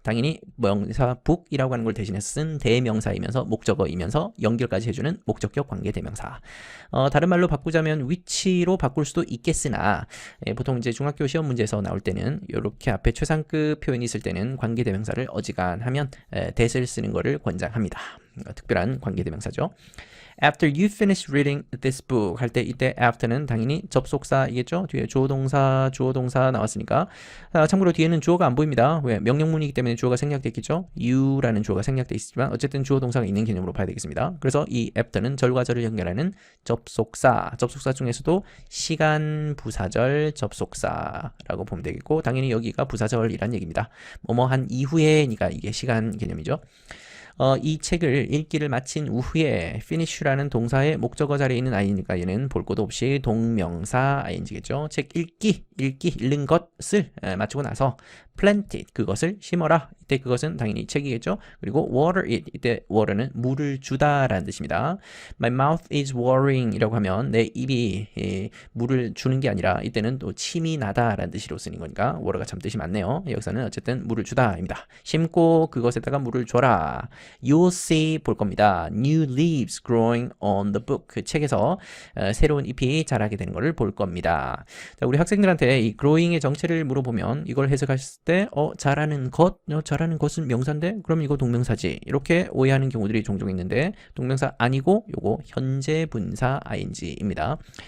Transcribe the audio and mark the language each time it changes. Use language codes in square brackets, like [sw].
[ko] 당연히 명사 book이라고 하는 걸 대신해서 쓴 대명사이면서 목적어이면서 연결까지 해주는 목적격 관계대명사. 다른 말로 바꾸자면 which로 바꿀 수도 있겠으나 보통 이제 중학교 시험 문제에서 나올 때는 이렇게 앞에 최상급 표현이 있을 때는 관계대명사를 어지간하면 that을 쓰는 것을 권장합니다. 특별한 관계대명사죠. [en] After you finish reading this book [ko] 할 때 이때 after는 당연히 접속사이겠죠. 뒤에 주어 동사 나왔으니까 참고로 뒤에는 주어가 안 보입니다. 왜? 명령문이기 때문에 주어가 생략돼 있겠죠. you라는 주어가 생략돼 있지만 어쨌든 주어 동사가 있는 개념으로 봐야 되겠습니다. 그래서 이 after는 절과 절을 연결하는 접속사 중에서도 시간 부사절 접속사라고 보면 되겠고 당연히 여기가 부사절이란 얘기입니다. 뭐뭐 한 이후에니까 이게 시간 개념이죠. 이 책을 읽기를 마친 후에 finish라는 동사의 목적어 자리에 있는 i니까 얘는 볼 것도 없이 동명사 ing겠죠. 책 읽는 것을 마치고 나서 [en] plant it, [ko] 그것을 심어라. 이때 그것은 당연히 책이겠죠. 그리고 [en] water it, [ko] 이때 water는 물을 주다라는 뜻입니다. [en] My mouth is watering [ko] 이라고 하면 내 입이 물을 주는 게 아니라 이때는 또 침이 나다라는 뜻으로 쓰는 거니까 water가 참 뜻이 많네요. 여기서는 어쨌든 물을 주다입니다. 심고 그것에다가 물을 줘라. [en] You'll see [ko] 볼 겁니다. [en] New leaves growing on the book. [ko] 그 책에서 새로운 잎이 자라게 되는 것을 볼 겁니다. 자, 우리 학생들한테 이 growing의 정체를 물어보면 이걸 해석했을 때 자라는 것, 자라는 것은 명사인데 그럼 이거 동명사지. 이렇게 오해하는 경우들이 종종 있는데 동명사 아니고 요거 현재 분사 ing입니다.